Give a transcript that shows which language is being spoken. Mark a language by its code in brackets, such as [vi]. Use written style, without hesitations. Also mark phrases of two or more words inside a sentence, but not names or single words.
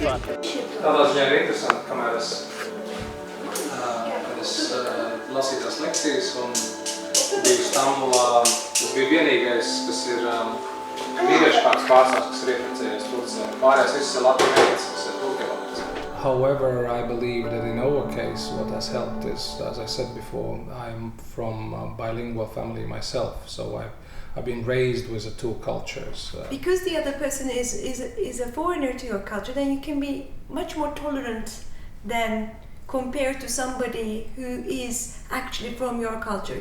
[lv] Tādā ziņā ir interesanti, kamēr es lasīju tās lekcijas un biju Stambulā. Tas bija vienīgais, kas ir vīriešu kāds pārstāvs, kas ir ieprecējies Turcijā. Pārējais viss ir latvietis, kas ir Turcijā. [en] However, I believe that in our case, what has helped is, as I said before, I'm from a bilingual family myself, so I've been raised with the 2 cultures. Because the other person is a foreigner to your culture, then you can be much more tolerant than compared to somebody who is actually from your culture.